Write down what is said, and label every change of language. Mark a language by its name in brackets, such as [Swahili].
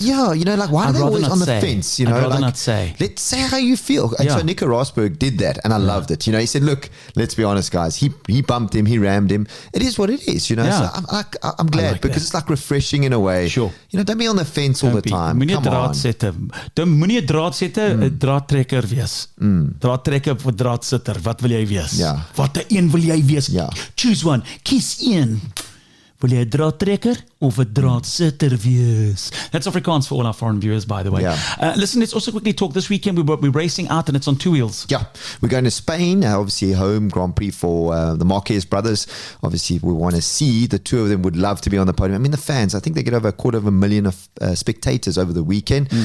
[English] Yeah, why are they always on the fence? I'd rather not say. Let's say how you feel. And so Nico Rosberg did that, and I loved it. He said, look, let's be honest, guys. He bumped him, he rammed him. It is what it is, So I'm glad like because it's like refreshing in a way. Sure. Don't be on the fence all the time. [Afrikaans] Moenie 'n draadsetter, 'n draadtrekker wees. Draadtrekker of 'n draadsitter. Wat wil jy wees? Ja. Wat 'n een wil jy wees? Ja. [English] Choose one. [Afrikaans] Kies een. Wil jy 'n draadtrekker of 'n draadsitter wees? [English] That's Afrikaans for all our foreign viewers, by the way. Yeah. Listen, let's also quickly talk. This weekend we're racing out and it's on two wheels. Yeah, we're going to Spain, obviously home Grand Prix for the Marquez brothers. Obviously, we want to see the two of them would love to be on the podium. I mean, the fans, I think they get over 250,000 of spectators over the weekend.